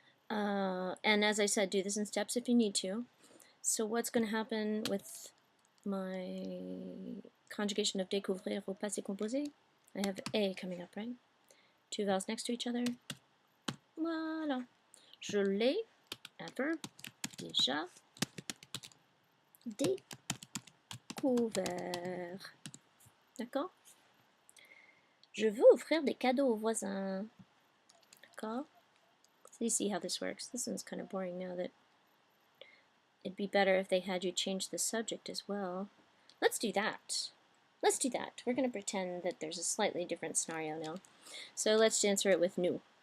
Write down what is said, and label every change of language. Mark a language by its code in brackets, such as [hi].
[en] And as I said, do this in steps if you need to. So what's going to happen with my conjugation of [fr] découvrir au passé composé? [en] I have A coming up, right? Two vowels next to each other. [fr] Voilà. Je l'ai, adverb, déjà, découvert. D'accord? Je veux offrir des cadeaux aux voisins. D'accord? [en] So you see how this works. This one's kind of boring now that it'd be better if they had you change the subject as well. Let's do that. Let's do that. We're going to pretend that there's a slightly different scenario now. So let's answer it with nous.